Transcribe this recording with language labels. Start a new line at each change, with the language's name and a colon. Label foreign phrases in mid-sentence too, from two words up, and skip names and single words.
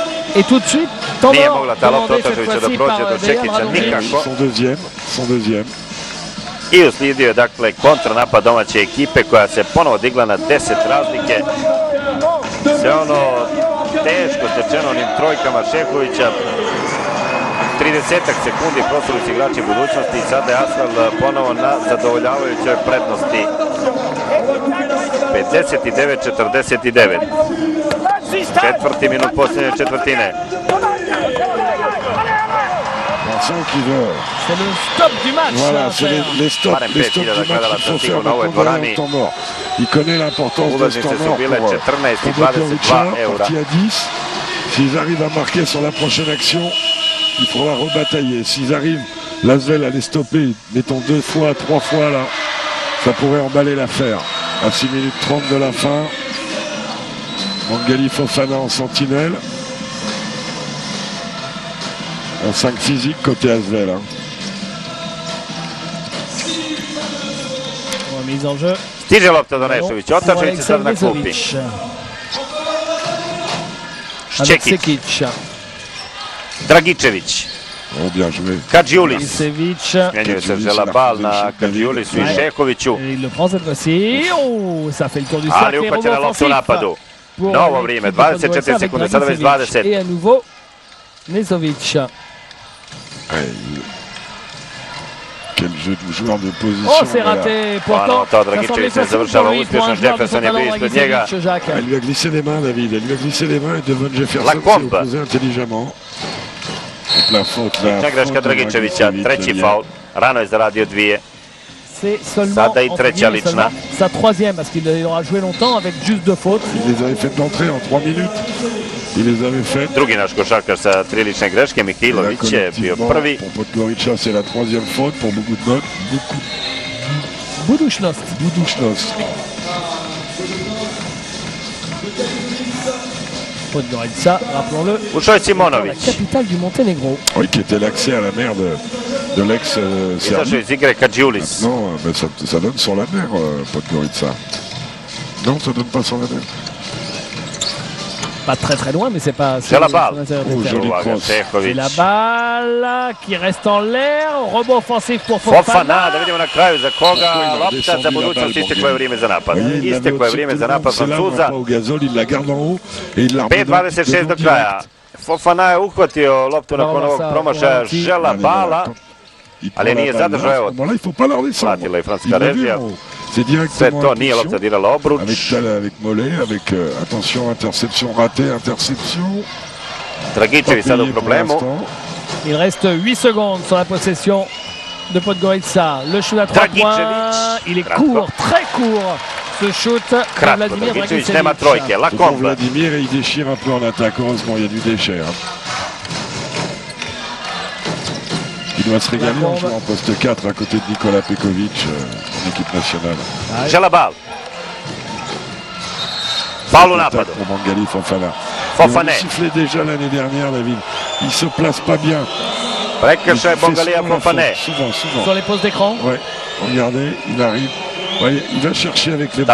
French: Et tout de suite,
Serbian: nije mogla ta lopta Otačevića da prođe do Čekića nikako.
French: Son deuxième.
Serbian: I uslijedio je dakle kontranapad domaće ekipe koja se ponovo digla na 10 razlike. Sve ono teško stečeno onim trojkama Šehovića. 30 sekundi prostorili su igrači budućnosti i sada je Asvel ponovo na zadovoljavajućoj prednosti. 59-49. Četvrti minut posljednje četvrtine.
French: C'est le stop du match. Voilà, c'est les stops du match qu'il faut faire pour convaincre en temps mort. Il connaît l'importance de ce temps mort pour Podgorica, parti à 10. S'ils arrivent à marquer sur la prochaine action, il faudra rebatailler. S'ils arrivent, l'Asvel à les stopper, mettons 2 fois, 3 fois là, ça pourrait emballer l'affaire. À 6 minutes 30 de la fin, Mangali Fofana en sentinelle. En 5 physique côté Asvel. Hein. Mise en jeu.
Serbian: Stiže lopta do Nešovića, Otačević se sad na klupi. Šćekić. Dragičević. Kadžiulis. Smenjuje se Želabal na Kadžiulisu i Šehoviću. Ali upaćena lopta u napadu. Novo vrijeme, 24 sekunde, sada već 20. Nezović.
French: Quel jeu de joueur de position. Oh, c'est raté. Pourtant,
Serbian: to Dragičević ne završava uspješno. Jefferson je bio ispred njega.
French: Elle lui a glissé les mains, David. Elle lui a glissé les mains et Devon Jefferson s'est opposé intelligemment. La faute là.
Serbian: Greška Dragičevića, treći faul. Rano je zaradio dvije. Sada i treća lična.
French: Sa troisième, parce qu'il aura joué longtemps avec juste 2 fautes. Il les avait fait d'entrée en 3 minutes. Il les avait fait.
Serbian: Drugi naš košarkaš sa 3 lične greške, Mihajlović je bio prvi.
French: Pour Podgorica, c'est la 3e faute pour Bogoudnot.
Serbian: Budućnost. Podgorica,
French: rappelons-le.
Serbian: Ušao je Simonović.
French: La capitale du Monténégro. Oui, qui était l'accès à la mer de l'ex-Serbie.
Serbian: Izašao iz igre Kadžiulis.
French: Non, mais ça donne sur la mer, Podgorica. Non, ça donne pas sur la mer. Pas très loin, mais c'est pas... C'est la balle. C'est la balle qui reste en l'air. Rebond offensif pour Fofana.
Serbian: Da vidimo na kraju za koga. Lopta za budućnost, isteklo je vrijeme za napad. Isteklo je vrijeme za napad Francuza. 5:26 do kraja. Fofana je uhvatio loptu nakon ovog promašaja Želabala, ali nije zadržao. Evo, platila je francuska režija. Sve to nije lopta dirala obruč.
French: Avec Mollet, avec attention, interception ratée, interception.
Serbian: Dragičević sada u problemu.
French: Il reste 8 secondes sur la possession de Podgorica. Le shoot à 3 points. Il est court, très court. Ce shoot de Vladimir
Serbian: Dragičević nema trojke. Lakombe.
French: Vladimir, il déchire un peu en attaque. Heureusement, il y a du déchet. Il doit se régaler en jouant en poste 4 à côté de Nikola Pekovic en équipe nationale.
Serbian: Želabal. Faul u napadu.
French: Pour Mangali Fofana.
Serbian: Fofane.
French: Il sifflait déjà l'année dernière, David. Il se place pas bien.
Serbian: Prekršaj Mangalija Fofane.
French: Souvent. Sur les pauses d'écran. Ouais. Regardez, il arrive. Ouais, il va chercher avec les